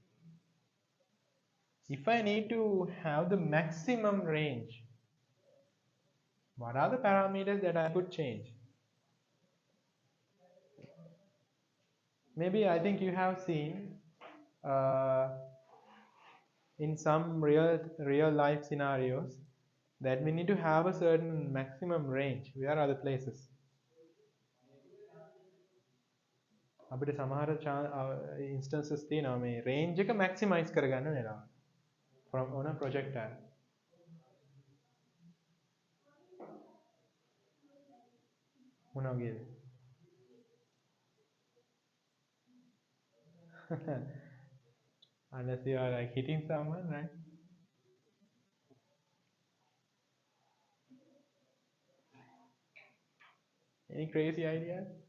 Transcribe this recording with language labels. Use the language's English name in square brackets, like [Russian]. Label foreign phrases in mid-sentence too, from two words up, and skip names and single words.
[English] If I need to have the maximum range, what are the parameters that I could change? Maybe I think you have seen uh, in some real life scenarios that we need to have a certain maximum range. Where are the places? [Sinhala] අපිට සමහර instances තියෙනවා මේ range එක maximize කරගන්න වෙනවා [English] from on a projectile. [Sinhala] මොනවා වගේද? [English] Unless you are like hitting someone, right? Any crazy ideas?